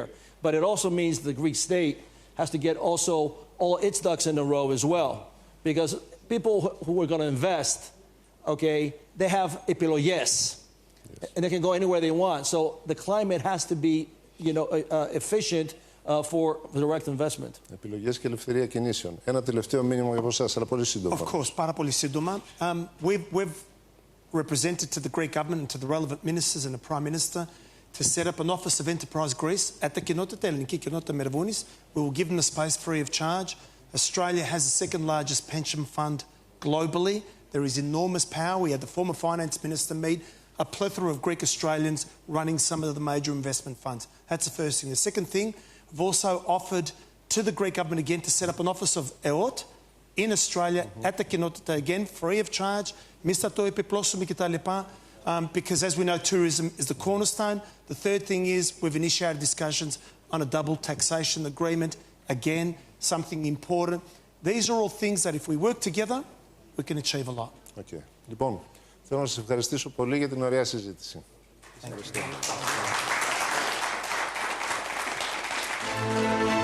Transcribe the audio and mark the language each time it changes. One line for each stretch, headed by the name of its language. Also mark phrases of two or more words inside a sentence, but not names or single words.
English: But it also means the Greek state has to get also all its ducks in a row as well. Because people who are going to invest, okay, they have epilogues. And they can go anywhere they want. So the climate has to be, efficient for direct investment.
Greek: Επιλογές και ελευθερία κινήσεων. Ένα τελευταίο μήνυμα για εσάς, αλλά πολύ σύντομα.
English: Of course,
Greek: πάρα πολύ σύντομα.
English: We've represented to the Greek government and to the relevant ministers and the Prime Minister to set up an Office of Enterprise Greece at the
Greek: κοινότητα, ελληνική κοινότητα Μερβούνης.
English: We will give them the space free of charge. Australia has the second largest pension fund globally. There is enormous power. We had the former finance minister meet a plethora of Greek Australians running some of the major investment funds. That's the first thing. The second thing, we've also offered to the Greek government again to set up an office of EOT in Australia at the κοινότητα again, free of charge.
Greek: Εμείς θα το επιπλώσουμε κτλ.
English: Because as we know, tourism is the cornerstone. The third thing is we've initiated discussions on a double taxation agreement. Again, something important. These are all things that if we work together, we can achieve a lot. Okay.
Greek: Λοιπόν, θέλω να σας ευχαριστήσω πολύ για την ωραία συζήτηση. Ευχαριστώ.